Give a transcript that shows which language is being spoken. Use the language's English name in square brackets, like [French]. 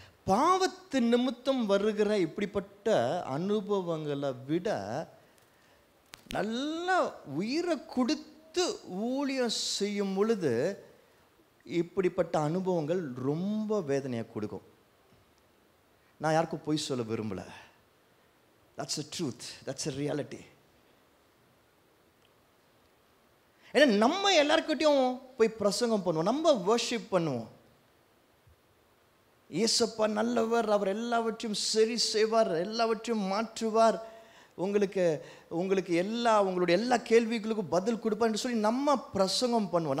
[Tamil] பாவத்து நிமித்தம் வருகிற இப்படிப்பட்ட அனுபவங்களை விட நல்ல உயிரை கொடுத்து ஊழியம் செய்யும் பொழுது இப்படிப்பட்ட அனுபவங்கள் ரொம்ப வேதனையை கொடுக்கும். நான் யாருக்கும் பொய் சொல்ல விரும்பல. [English] That's a truth, that's a reality. [Tamil] ஏன்னா நம்ம எல்லாருக்கிட்டையும் போய் பிரசங்கம் பண்ணுவோம், நம்ம வர்ஷிப் பண்ணுவோம். இயேசப்பா நல்லவர், அவர் எல்லாவற்றையும் சரி செய்வார், எல்லாவற்றையும் மாற்றுவார், உங்களுக்கு உங்களுடைய எல்லா கேள்விகளுக்கும் பதில் கொடுப்பார் என்று சொல்லி நம்ம பிரசங்கம் பண்ணுவோம்.